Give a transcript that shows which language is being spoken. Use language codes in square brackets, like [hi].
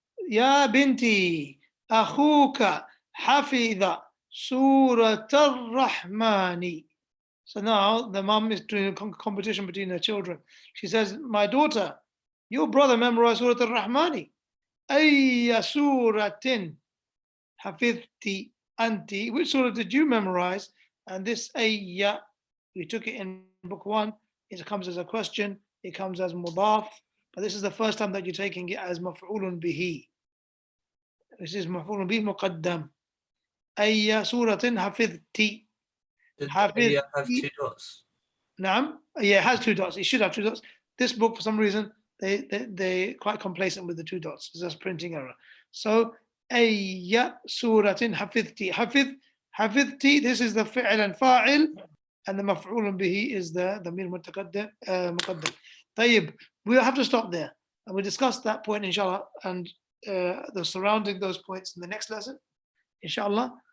[ar] يا بنتي أخوك حفظ سورة الرحمن. [en] So now the mom is doing a competition between her children. She says, my daughter, your brother memorized Surah Al-Rahmani. [ar] أي سورة حفظتي أنتِ? [en] Which surah did you memorize? And this أي, we took it in book 1. It comes as a question. It comes as mudaf. But this is the first time that you're taking it as مفعول به. This is [ar] مفعول به مقدم. أي سورة حفظتي. [en] Did have 2 dots? [ar] نعم. [en] Yeah, it has 2 dots. It should have 2 dots. This book, for some reason, they're quite complacent with the 2 dots. It's just printing error. [ar] So أي سورة حفظتي. [en] حفظتي, this is the فعل and فاعل, and the مفعول به is the ضمير متقدم مقدم. طيب, we'll have to stop there. And we'll discuss that point, inshallah, and the surrounding those points in the next lesson, inshallah.